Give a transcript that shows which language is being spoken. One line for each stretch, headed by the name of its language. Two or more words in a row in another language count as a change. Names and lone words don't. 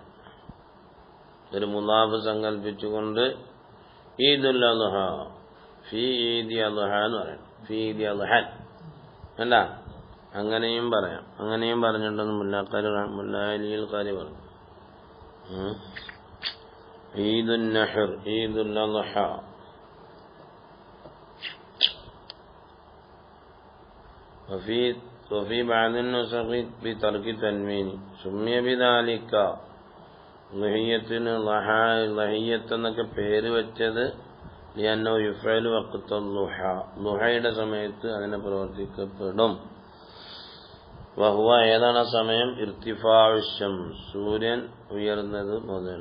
Malayalam: ഒരു മുലാഫ് സങ്കല്പിച്ചുകൊണ്ട്
Arabic: عيد الأضحى في عيد أضحى
Malayalam: എന്ന് പറയാം,
Arabic: في عيد أضحى
Malayalam: എന്താ അങ്ങനെയും പറയാം. അങ്ങനെയും പറഞ്ഞിട്ടുണ്ടെന്ന് മുല്ലാലിയിൽ കാര്യം പറഞ്ഞു.
Arabic: عيد النحر، عيد الأضحى. وفي بعض النسخ بترك التنوين سمي بذلك.
Malayalam: ലഹിയ്യത്ത് എന്നൊക്കെ പേര് വെച്ചത്
Arabic: لأنه يفعل وقت الضحى,
Malayalam: ളുഹയുടെ സമയത്ത് അതിനെ പ്രവർത്തിക്കപ്പെടും. വഹുവ ഏതാണ് സമയം?
Arabic: ارتفاع الشمس,
Malayalam: സൂര്യൻ ഉയർന്നത് മുതൽ.